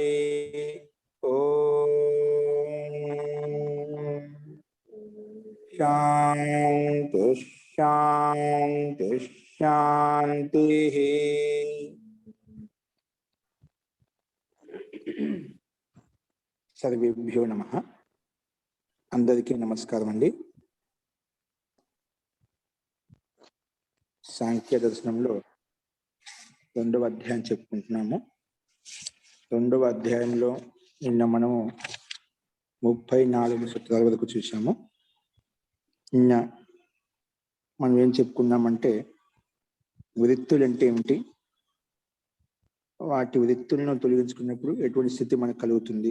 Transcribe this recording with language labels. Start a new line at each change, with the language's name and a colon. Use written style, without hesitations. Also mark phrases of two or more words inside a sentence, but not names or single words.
Sanskrit: ओम शांति शांति शांति। सर्वेभ्यो नमः।
Telugu: అందరికీ నమస్కారం అండీ। సాంఖ్య దర్శనంలో రెండవ అధ్యాయం చెప్పుకుంటున్నాము. రెండవ అధ్యాయంలో నిన్న మనము 34 సూత్రాల వరకు చూసాము. నిన్న మనం ఏం చెప్పుకున్నామంటే వృత్తులు అంటే ఏమిటి, వాటి వృత్తులను తొలగించుకున్నప్పుడు ఎటువంటి స్థితి మనకు కలుగుతుంది.